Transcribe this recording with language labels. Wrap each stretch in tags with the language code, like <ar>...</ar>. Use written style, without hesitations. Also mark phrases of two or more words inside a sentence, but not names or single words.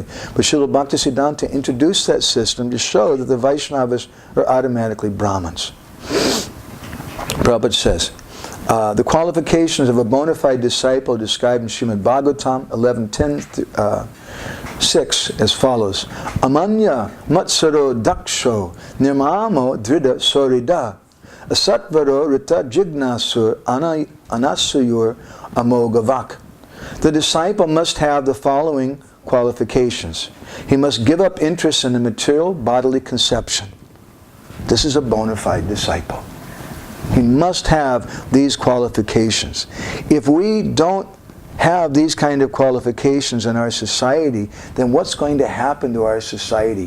<en>But Srila Bhaktisiddhanta introduced that system to show that the Vaishnavas are automatically Brahmins. Prabhupada says, the qualifications of a bona fide disciple are described in Srimad Bhagavatam 11.10.6 as follows.</en> <sa>अमान्य मत्सरो दक्षो निर्ममो दृढ सौहृदो असत्वरो ऋत जिज्ञासुर् अनसूयुर् अमोघवाक्.</sa> <en>The disciple must have the following qualifications. He must give up interest in the material bodily conception. This is a bona fide disciple. He must have these qualifications. If we don't have these kind of qualifications in our society, then what's going to happen to our society?</en>